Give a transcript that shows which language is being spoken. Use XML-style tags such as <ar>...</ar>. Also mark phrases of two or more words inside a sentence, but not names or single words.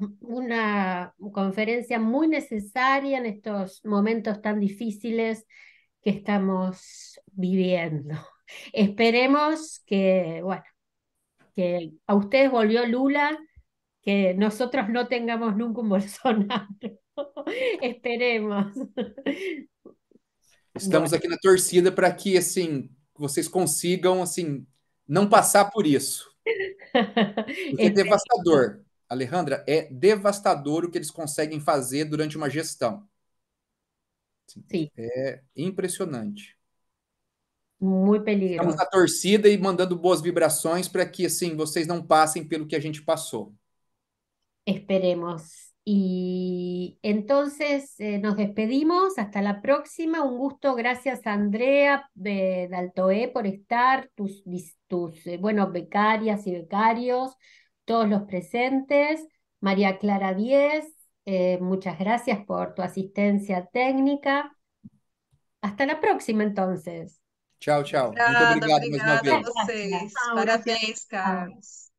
<es>Una conferencia muy necesaria en estos momentos tan difíciles que estamos viviendo. Esperemos que, bueno, que a ustedes volvió Lula, que nosotros no tengamos nunca un Bolsonaro. Esperemos.</es> <pt>Estamos</pt> <es>Bueno,</es> <pt>aqui na torcida para que assim vocês consigam assim não passar por isso, porque é</pt> <es>esperemos.</es> <pt>devastador. Alejandra, é devastador o que eles conseguem fazer durante uma gestão.</pt> <es>Sí,</es> <pt>É impressionante.</pt> <es>muy</es> <pt>Estamos</pt> <es>peligroso.</es> <pt>na torcida e mandando boas vibrações para que assim vocês não passem pelo que a gente passou.</pt> <es>Esperemos. Y entonces nos despedimos. Hasta la próxima. Un gusto. Gracias, Andrea Daltoé, por estar, bueno, becarias y becarios, todos los presentes. María Clara Díez, muchas gracias por tu asistencia técnica. Hasta la próxima, entonces.</es> <pt>Tchau, tchau. Muito Obrigada, obrigado mais uma obrigada a vez.</pt> <es>Gracias.</es> <pt>vocês.</pt> <es>Chao, gracias.</es> <pt>Parabéns,</pt> <es>Chao.</es> <pt>Carlos.</pt>